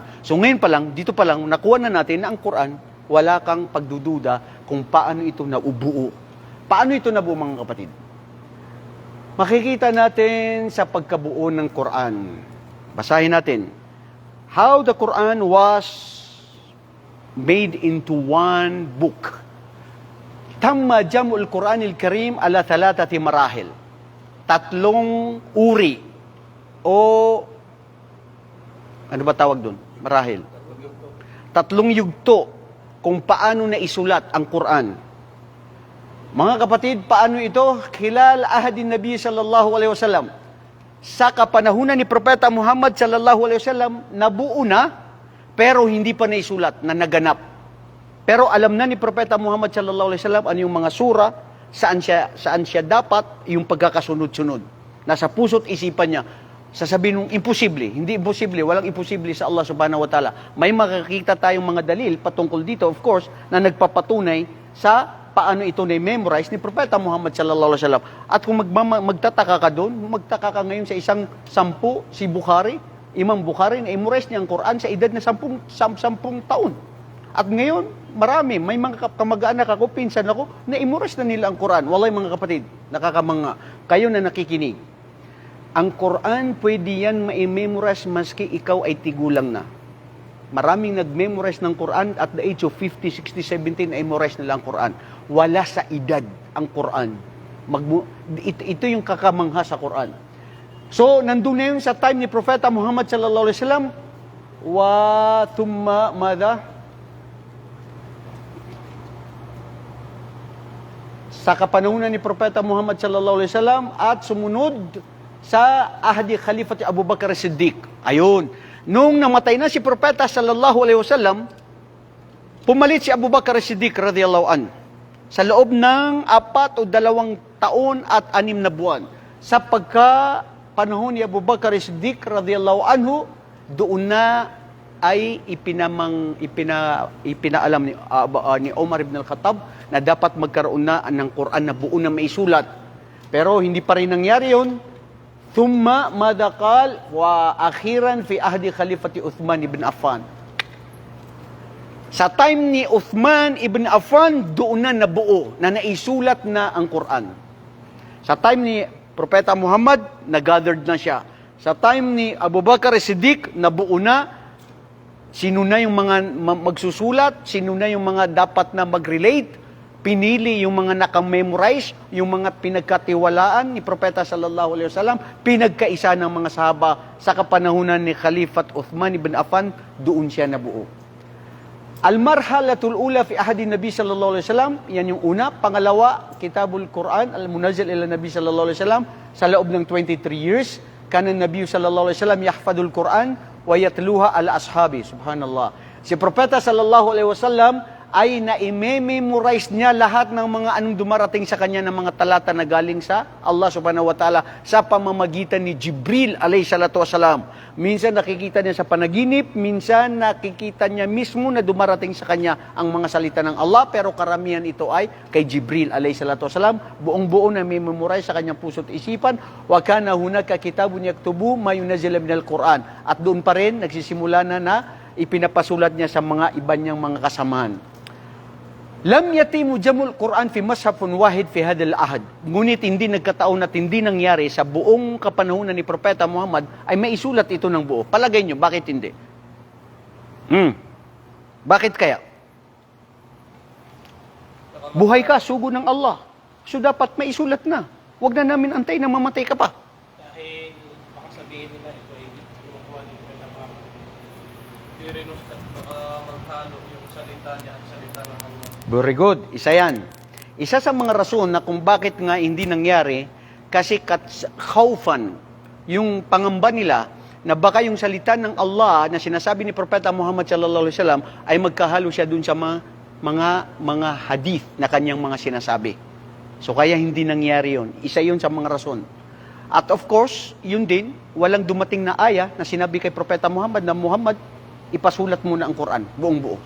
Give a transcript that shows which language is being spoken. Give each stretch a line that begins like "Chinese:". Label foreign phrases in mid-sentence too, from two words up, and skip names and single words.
Filipino: So ngayon pa lang, dito pa lang, nakuha na natin na ang Quran, wala kang pagdududa kung paano ito naubuo. Paano ito nabuo, mga kapatid? Makikita natin sa pagkabuo ng Quran. Basahin natin.
English: How the Quran was made into one book.
Arabic: تم جمع القرآن الكريم على 3 مراحل.
Filipino: 3 uri. O, ano ba tawag doon? Marahil. 3 yugto kung paano na isulat ang Quran. Mga kapatid, paano ito?
Arabic: خلال عهد النبي صلى الله عليه وسلم.
Filipino: Sa kapanahunan ni Propeta Muhammad
Arabic: صلى الله عليه وسلم,
Filipino: nabuo na, pero hindi pa naisulat, na naganap. Pero alam na ni Propeta Muhammad
Arabic: صلى الله عليه وسلم
Filipino: ano yung mga sura, saan siya dapat yung pagkakasunod-sunod. Nasa puso't isipan niya. Sasabihin nung imposible, hindi imposible, walang imposible sa Allah
Arabic: سبحانه وتعالى.
Filipino: May makikita tayong mga dalil patungkol dito,
English: of course,
Filipino: na nagpapatunay sa paano ito na-memorize ni Propeta Muhammad
Arabic: صلى الله عليه وسلم.
Filipino: At kung magtataka ka doon, magtaka ka ngayon sa isang 10, si Bukhari, Imam Bukhari, na-memorize niya ang Quran sa edad na 10 taon. At ngayon, marami, may mga kamag-anak ako, pinsan ako, na-memorize na nila ang Quran. Wallahi mga kapatid, nakakamanga. Kayo na nakikinig. Ang Quran, pwede yan ma-memorize maski ikaw ay tigulang na. Maraming nag-memorize ng Quran
English: at the age of
Filipino: 50, 60, 70, na-memorize nila ang Quran. Wala sa edad ang Quran. Ito yung kakamangha sa Quran. So, nandun na yun sa time ni Propeta Muhammad
Arabic: صلى الله عليه وسلم, وثم ماذا?
Filipino: Sa kapanahunan ni Propeta Muhammad
Arabic: صلى الله عليه وسلم
Filipino: at sumunod sa
Arabic: عهد خليفة
Filipino: Abu Bakar Siddiq. Ayun. Nung namatay na si Propeta
Arabic: صلى الله عليه وسلم,
Filipino: pumalit si Abu Bakar Siddiq
Arabic: رضي الله عن.
Filipino: Sa loob ng 4 o 2 taon at 6 na buwan. Sa pagka-panahon ni Abu Bakar Siddiq
Arabic: رضي الله عنه,
Filipino: doon na ay ipinaalam ni Umar ibn al-Khattab na dapat magkaroon na ng Quran na buo na maisulat. Pero hindi pa rin nangyari yun.
Arabic: ثم مضى ذلك وأخيراً في عهد خليفة عثمان بن عفان.
Filipino: Sa time ni Uthman ibn Affan, doon na nabuo, na naisulat na ang Quran. Sa time ni Propeta Muhammad, nagathered na siya. Sa time ni Abu Bakar Siddiq, nabuo na. Sino na yung mga magsusulat, sino na yung mga dapat na mag-relate, pinili yung mga nakamemorize, yung mga pinagkatiwalaan ni Propeta
Arabic: صلى الله عليه وسلم,
Filipino: pinagkaisa ng mga sahaba sa kapanahunan ni Khalifat Uthman ibn Affan, doon siya nabuo.
Arabic: المرحلة الأولى في عهد النبي صلى الله عليه وسلم,
Filipino: yan yung una. Pangalawa,
Arabic: كتابة القرآن، المنزل إلى النبي صلى الله عليه وسلم,
Filipino: sa loob ng 23 years,
Arabic: كان النبي صلى الله عليه وسلم يحفظ القرآن ويتلوها الأصحاب. سبحان الله.
Filipino: Si Propeta
Arabic: صلى الله عليه وسلم
Filipino: ay na-memorize niya lahat ng mga anong dumarating sa kanya ng mga talata na galing sa Allah
Arabic: سبحانه وتعالى
Filipino: sa pamamagitan ni Jibril
Arabic: عليه الصلاة والسلام.
Filipino: Minsan nakikita niya sa panaginip, minsan nakikita niya mismo na dumarating sa kanya ang mga salita ng Allah, pero karamihan ito ay kay Jibril
Arabic: عليه الصلاة والسلام.
Filipino: Buong-buo na memorize sa kanyang puso't isipan.
Arabic: وكان هناك كتاب يكتبون ما ينزل من القرآن.
Filipino: At doon pa rin nagsisimula na ipinapasulat niya sa mga iba niyang mga kasamahan.
Arabic: لم يتم جمع القرآن في مصحف واحد في هذا العهد.
Filipino: Ngunit hindi nagkataon at hindi nangyari sa buong kapanahunan ni Propeta Muhammad ay maisulat ito ng buo. Palagay nyo, bakit hindi? Bakit kaya? Buhay ka, sugo ng Allah. So dapat maisulat na. Huwag na namin antay na mamatay ka pa. Dahil baka sabihin nila ito ay kinukuha ni Propeta Muhammad. Irinus at baka maghalo yung salita niya at salita ng Allah. Very good. Isa yan. Isa sa mga rason na kung bakit nga hindi nangyari, kasi khawfan, yung pangamba nila, na baka yung salita ng Allah na sinasabi ni Propeta Muhammad
Arabic: صلى الله عليه وسلم
Filipino: ay magkahalo siya dun sa mga hadith na kanyang mga sinasabi. So kaya hindi nangyari yun. Isa yun sa mga rason. At of course, yun din, walang dumating na aya na sinabi kay Propeta Muhammad na Muhammad, ipasulat muna ang Quran, buong buo.